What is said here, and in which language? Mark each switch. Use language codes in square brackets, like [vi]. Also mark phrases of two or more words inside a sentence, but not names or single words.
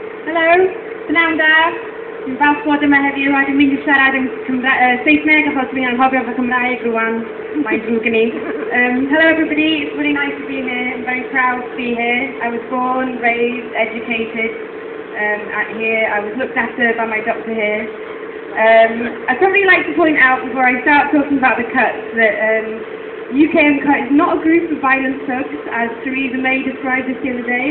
[cy] Helo, pnawn da. Dwi'n falch bod yma heddiw a dwi'n mynd i siarad yn Saesneg achos dwi'n anghofio fy Cymraeg rwan. Mae'n drwg i ni. [en] Hello everybody, it's really nice to be here. I'm very proud to be here. I was born, raised, educated here. I was looked after by my doctor here. I'd probably like to point out before I start talking about the cuts that UKUncut is not a group of violent thugs, as Ellie Mae described us the other day.